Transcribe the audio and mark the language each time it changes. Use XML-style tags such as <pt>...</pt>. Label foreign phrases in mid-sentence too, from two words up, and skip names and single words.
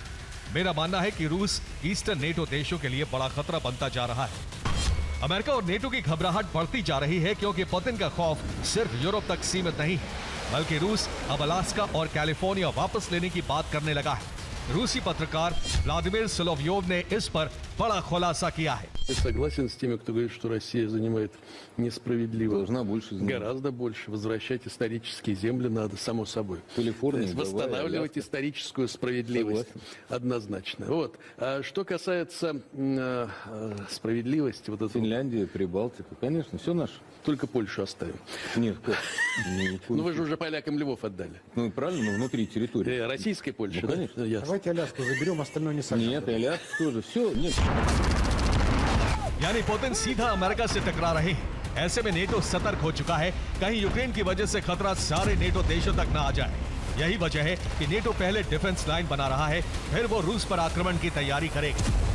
<hi>मेरा मानना है कि रूस ईस्टर्न नेटो देशों के लिए बड़ा खतरा बनता जा रहा है। अमेरिका और नेटो की घबराहट बढ़ती जा रही है, क्योंकि पुतिन का खौफ सिर्फ यूरोप तक सीमित नहीं है, बल्कि रूस अब अलास्का और कैलिफोर्निया वापस लेने की बात करने लगा है। रूसी पत्रकार व्लादिमीर सोलोव्योव ने इस पर बड़ा खुलासा किया है।</hi> <ru>Я согласен с теми, кто говорит, что Россия занимает несправедливо. Должна больше занимать. Гораздо больше. Возвращать исторические земли надо, само собой. Калифорния, То есть восстанавливать Гавайи, историческую справедливость. Однозначно. Вот. А что касается справедливости, вот это Финляндия, Прибалтика, конечно, все наше. только Польшу оставим. Нет, как? Ну вы же уже полякам Львов отдали. Ну правильно, но внутри территории. Российской Польши, Ну, да? конечно. Ясно. Давайте Аляску заберем, остальное не совсем. Нет, и Аляска тоже. Все, нет.</ru> <hi>यानी पुतिन सीधा अमेरिका से टकरा रहे हैं। ऐसे में नेटो सतर्क हो चुका है, कहीं यूक्रेन की वजह से खतरा सारे नेटो देशों तक ना आ जाए। यही वजह है कि नेटो पहले डिफेंस लाइन बना रहा है, फिर वो रूस पर आक्रमण की तैयारी करेगा।</hi>